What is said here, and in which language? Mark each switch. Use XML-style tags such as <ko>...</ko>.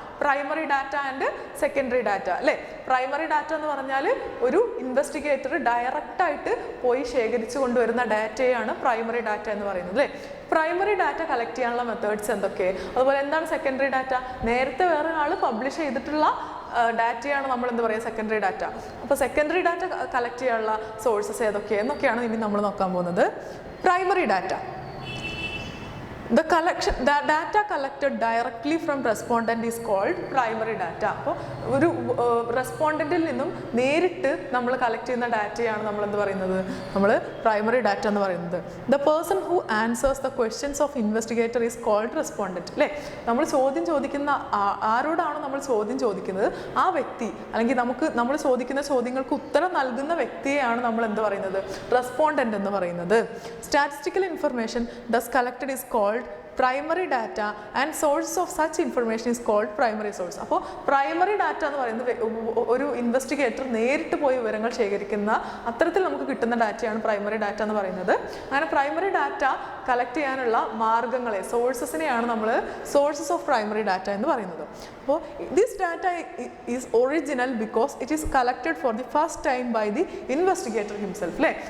<en>Primary data and secondary data.</en> <ml>അല്ലേ, primary data എന്ന് പറഞ്ഞാൽ ഒരു ഇൻവെസ്റ്റിഗേറ്റർ ഡയറക്റ്റായിട്ട് പോയി ശേഖരിച്ചു കൊണ്ടുവരുന്ന ഡാറ്റയാണ് പ്രൈമറി ഡാറ്റ എന്ന് പറയുന്നത്. അല്ലേ, പ്രൈമറി ഡാറ്റ കളക്ട് ചെയ്യാനുള്ള മെത്തേഡ്സ് എന്തൊക്കെ, അതുപോലെ എന്താണ് സെക്കൻഡറി ഡാറ്റ, നേരത്തെ വേറെ ആൾ പബ്ലിഷ് ചെയ്തിട്ടുള്ള ഡാറ്റയാണ് നമ്മൾ എന്ത് പറയുക, സെക്കൻഡറി ഡാറ്റ. അപ്പോൾ സെക്കൻഡറി ഡാറ്റ കളക്ട് ചെയ്യാനുള്ള സോഴ്സസ് ഏതൊക്കെയെന്നൊക്കെയാണ് ഇനി നമ്മൾ നോക്കാൻ പോകുന്നത്.</ml> <en>Primary data, the data collected directly from respondent is called primary data.</en> <ml>അപ്പോൾ ഒരു റെസ്പോണ്ടൻറ്റിൽ നിന്നും നേരിട്ട് നമ്മൾ കളക്ട് ചെയ്യുന്ന ഡാറ്റയാണ് നമ്മൾ എന്ത് പറയുന്നത്, നമ്മൾ പ്രൈമറി ഡാറ്റ എന്ന് പറയുന്നത്.</ml> <en>The person who answers the questions of investigator is called respondent.</en> <ml>അല്ലേ, നമ്മൾ ചോദ്യം ചോദിക്കുന്ന ആരോടാണ് നമ്മൾ ചോദ്യം ചോദിക്കുന്നത്, ആ വ്യക്തി അല്ലെങ്കിൽ നമ്മൾ ചോദിക്കുന്ന ചോദ്യങ്ങൾക്ക് ഉത്തരം നൽകുന്ന വ്യക്തിയെയാണ് നമ്മൾ എന്ത് പറയുന്നത്, റെസ്പോണ്ടൻറ്റ് എന്ന് പറയുന്നത്.</ml> <en>Statistical information thus collected is called called primary data and source of such information is called primary source.</en> <ml>അപ്പോൾ പ്രൈമറി ഡാറ്റ എന്ന് പറയുന്നത് ഒരു ഇൻവെസ്റ്റിഗേറ്റർ നേരിട്ട് പോയി വിവരങ്ങൾ ശേഖരിക്കുന്ന അത്തരത്തിൽ നമുക്ക് കിട്ടുന്ന ഡാറ്റയാണ് പ്രൈമറി ഡാറ്റ എന്ന് പറയുന്നത്. അങ്ങനെ പ്രൈമറി ഡാറ്റ കളക്ട് ചെയ്യാനുള്ള മാർഗ്ഗങ്ങളെ, സോഴ്സസിനെയാണ് നമ്മൾ സോഴ്സസ് ഓഫ് പ്രൈമറി ഡാറ്റ എന്ന് പറയുന്നത്.</ml> <en>അപ്പോൾ this data is original because it is collected for the first time by the investigator himself അല്ലേ.</en>